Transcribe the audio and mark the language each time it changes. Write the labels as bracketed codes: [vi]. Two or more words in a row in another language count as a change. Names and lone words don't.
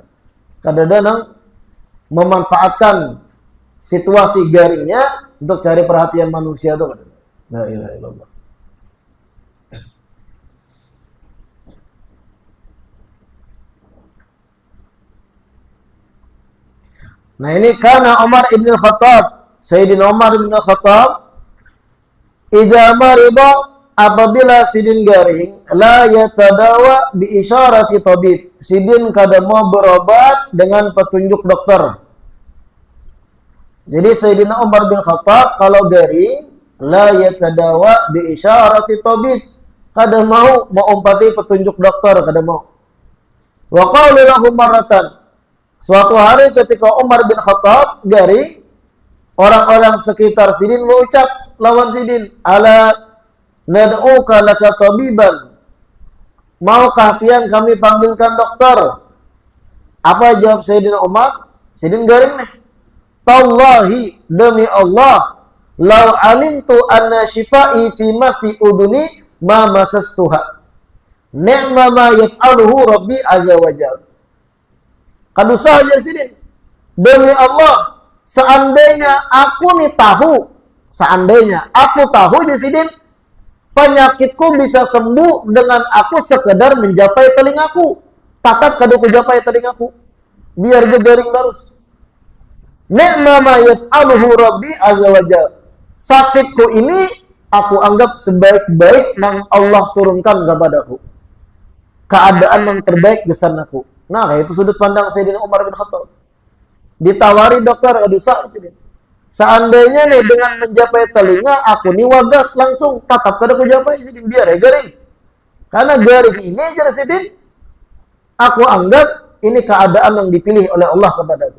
[bjn] Kada ada nang memanfaatkan situasi garingnya untuk cari perhatian manusia itu. [ar] لا إله إلا الله. [bjn] Nah, ini karena Umar ibn Khattab, Sayyidina Umar ibn Khattab, [ar] إذا مرض, [bjn] apabila sidin garing, [ar] لا يتداوى بإشارة طبيب. [bjn] Sidin kada mau berobat dengan petunjuk dokter. Jadi Sayyidina Umar bin Khattab kalau garing, [ar] لا يتداوى بإشارة طبيب. [bjn] kada mau umpati petunjuk dokter, kada mau. [ar] وقال له مرة. [bjn] Suatu hari ketika Umar bin Khattab garing, orang-orang sekitar Sidin mengucap lawan Sidin, [ar] ألا ندعو لك طبيبا. [bjn] Maukah pian kami panggilkan dokter? Apa jawab Sayyidina Umar? Sidin garing nih. [ar] تالله, [bjn] demi Allah, [ar] لو علمت أن شفائي في مس أذني ما مسستها. نعم ما يفعله ربي عز وجل. [bjn] Kadusah aja Sidin. Demi Allah, seandainya aku tahu di Sidin, penyakitku bisa sembuh dengan aku sekedar menjapai telingaku. Tatap kadu kujapai telingaku. Biar dia garing terus. [ar] نعم ما يفعله ربي عز وجل. [bjn] Sakitku ini aku anggap sebaik-baik yang Allah turunkan kepadaku. Keadaan yang terbaik besan aku. Nah, itu sudut pandang Sayyidina Umar bin Khattab. Ditawari dokter, aduh seandainya nih dengan menjapai telinga, aku nih wagas langsung tatap kada aku japai Sidin, biar ya garing. Karena garing ini aja Sidin, aku anggap ini keadaan yang dipilih oleh Allah kepadaku.